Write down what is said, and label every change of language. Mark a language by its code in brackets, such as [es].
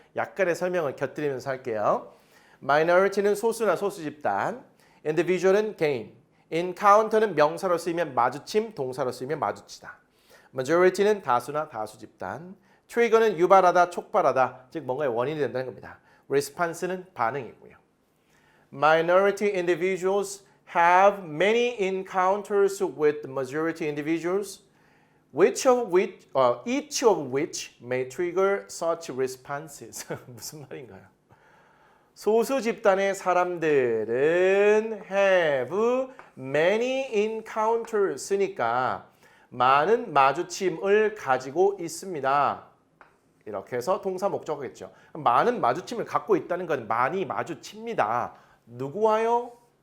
[ko] 약간의 설명을 곁들이면서 할게요. minority는 소수나 소수 집단, individual은 개인, encounter는 명사로 쓰이면 마주침, 동사로 쓰이면 마주치다. majority는 다수나 다수 집단, trigger는 유발하다, 촉발하다, 즉 뭔가의 원인이 된다는 겁니다. response는 반응이고요. [en] minority individuals have many encounters with the majority individuals, each of which may trigger such responses. [ko] 무슨 말인가요? 소수 집단의 사람들은 [en] have many encounters [ko] 니까 많은 마주침을 가지고 있습니다. 이렇게 해서 동사 목적어겠죠. 많은 마주침을 갖고 있다는 건 많이 마주칩니다. 누구와요?